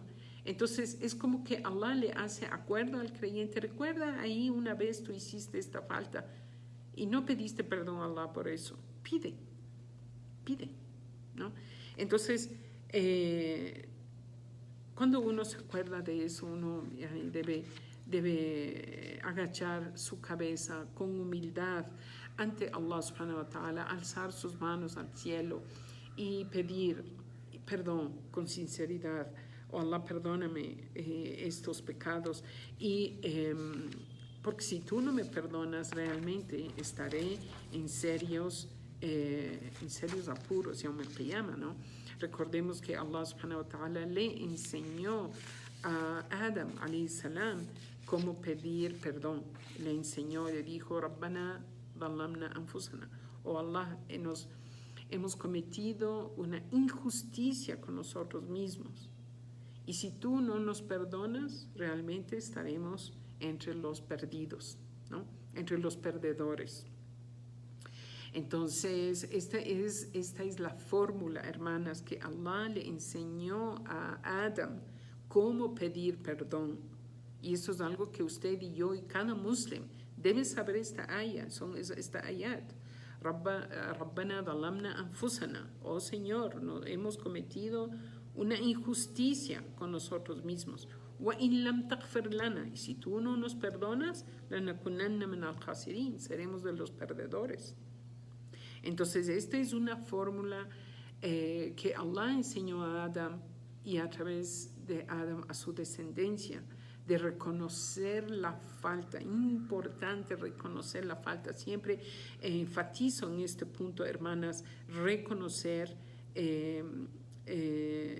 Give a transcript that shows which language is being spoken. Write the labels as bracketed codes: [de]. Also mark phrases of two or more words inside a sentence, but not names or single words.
[es] Entonces es como que Allah le hace acuerdo al creyente, recuerda ahí una vez tú hiciste esta falta y no pediste perdón a Allah por eso, pide, ¿no? Entonces, cuando uno se acuerda de eso, uno debe agachar su cabeza con humildad ante Allah [ar] سبحانه وتعالى, [es] alzar sus manos al cielo y pedir perdón con sinceridad. Oh Allah, perdóname estos pecados. Y porque si tú no me perdonas, realmente estaré en serios apuros, [ar] يوم القيامة, [es] ¿no? Recordemos que Allah [ar] سبحانه وتعالى [es] le enseñó a Adam [ar] عليه السلام [es] cómo pedir perdón. Le enseñó, le dijo, [ar] ربنا ظلمنا أنفسنا. [es] Oh Allah, hemos cometido una injusticia con nosotros mismos. Y si tú no nos perdonas, realmente estaremos entre los perdidos, ¿no? Entre los perdedores. Entonces, esta es la fórmula, hermanas, que Allah le enseñó a Adam cómo pedir perdón. Y eso es algo que usted y yo y cada muslim debe saber esta ayat. [ar] ربنا ظلمنا أنفسنا. [es] Oh Señor, hemos cometido una injusticia con nosotros mismos. [ar] وَإِن لَمْ تَغْفِرْ لَنَا, [es] y si tú no nos perdonas, [ar] لَنَكُنَنَّ مِنَ الْخَاسِرِينَ, [es] seremos de los perdedores. Entonces, esta es una fórmula que Allah enseñó a Adam y a través de Adam a su descendencia, de reconocer la falta. Importante reconocer la falta. Siempre enfatizo en este punto, hermanas, reconocer la falta.